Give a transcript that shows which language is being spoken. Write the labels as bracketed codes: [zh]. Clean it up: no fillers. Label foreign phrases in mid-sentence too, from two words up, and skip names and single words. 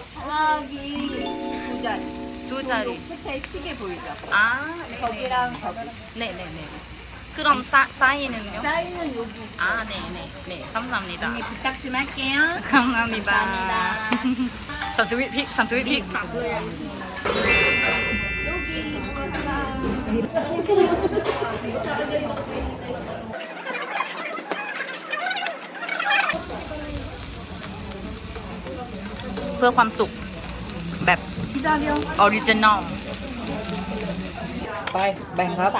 [ko] 저기 두 자리. 두 자리. 끝에 시계 보이죠? 아, 거기랑 거기. 네네네. 그럼 사인은요? 사인은 여기. 아, 네네. 네, 감사합니다. 언니 부탁 좀 할게요. 감사합니다. 선수위픽, 선수위픽. [th] เพื่อความสุขแบบออริจินอลไปแบ่งครับ